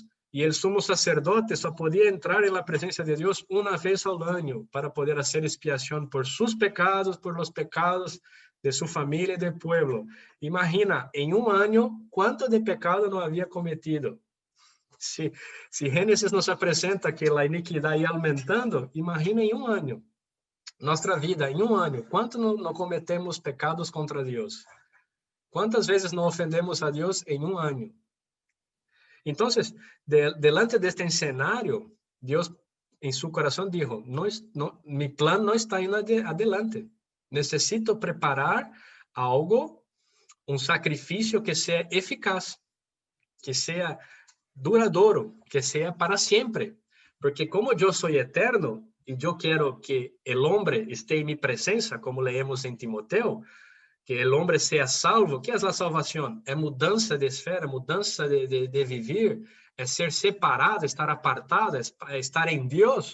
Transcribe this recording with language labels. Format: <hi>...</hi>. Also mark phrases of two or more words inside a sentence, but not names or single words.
<es>Y el sumo sacerdote só podía entrar en la presencia de Dios una vez al año para poder hacer expiación por sus pecados, por los pecados de su familia y del pueblo. Imagina, en un año, cuánto de pecado no había cometido.</es> <pt>Si Génesis nos apresenta que a iniquidade ia aumentando, imagina em um ano. Nossa vida, em um ano, quanto não cometemos pecados contra Deus? Quantas vezes não ofendemos a Deus em um ano? Então, delante deste cenário, Deus, em seu coração,</pt> <es>dijo, mi plan</es> <pt>não está indo</pt> <es>adelante.</es> <pt>Necessito preparar algo, sacrifício que seja eficaz, que seja duradouro,</pt> <es>que sea para siempre. Porque como yo soy eterno y yo quiero que el hombre esté en mi presencia, como leemos en Timoteo, que el hombre sea salvo. ¿Qué es la salvación? Es mudanza de esfera, mudanza de vivir, es ser separado, estar apartado, es estar en Dios.</es>